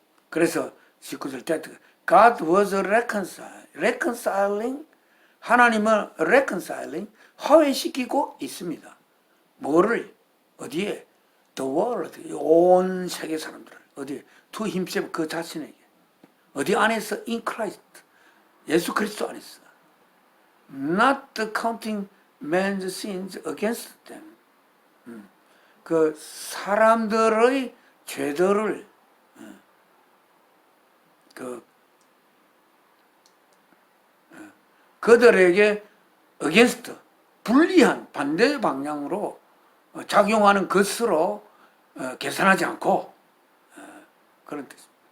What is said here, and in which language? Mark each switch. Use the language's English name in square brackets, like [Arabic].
[Korean] 그래서 19절 때 [English] God was reconciling [Korean] 하나님은 reconciling 화해시키고 있습니다. 뭐를 어디에? [English] The world [Korean] 온 세계 사람들을 어디? [English] to himself, [Korean] 그 자신에게. 어디 안에서? [English] in Christ, [Korean] 예수 그리스도 안에서. [English] not counting man's sins against them. [Korean] 그 사람들의 죄들을 그들에게 against, 불리한 반대 방향으로 작용하는 것으로 계산하지 않고, 그런 뜻입니다.